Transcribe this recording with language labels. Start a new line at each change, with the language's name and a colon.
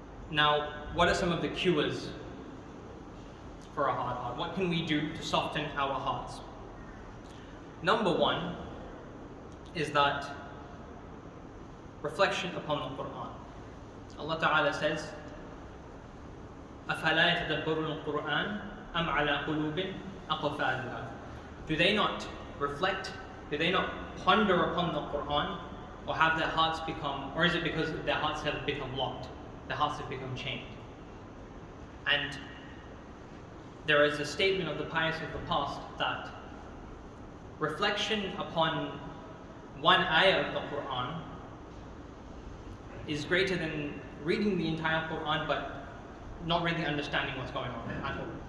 English: Now, what are some of the cures for a hard heart? What can we do to soften our hearts? Number one is that reflection upon the Quran. Allah Ta'ala says,
Arabic: أَفَلَا يَتَدَبَّرُونَ الْقُرْآنَ أَمْ عَلَى قُلُوبٍ أَقْفَالُهَا.
English: Do they not reflect? Do they not ponder upon the Quran? Or have their hearts become, or is it because their hearts have become locked? Their hearts have become chained. And there is a statement of the pious of the past that reflection upon one ayah of the Quran is greater than reading the entire Quran but not really understanding what's going on at all.